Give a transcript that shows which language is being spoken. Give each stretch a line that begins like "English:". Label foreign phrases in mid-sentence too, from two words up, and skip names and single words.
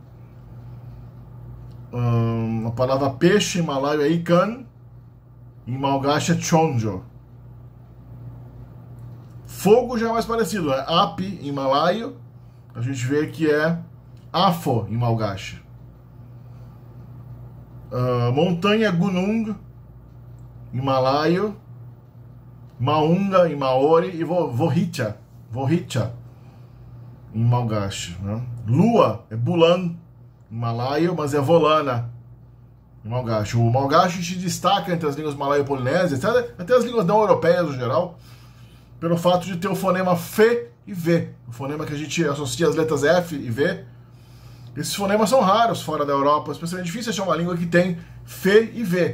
Portuguese: A palavra peixe em malaio é ikan, em malgache é chonjo. Fogo já é mais parecido, né? Api em malaio, a gente vê que é afo em malgache. montanha Gunung em malaio, Maunga em maori e Vohicha em malgache, né? Lua é Bulan em malaio, mas é Volana em malgache. O malgache se destaca entre as línguas malaio-polinésias, até as línguas não europeias no geral, pelo fato de ter o fonema F e V, o fonema que a gente associa as letras F e V. Esses fonemas são raros fora da Europa, especialmente difícil achar uma língua que tem F e V.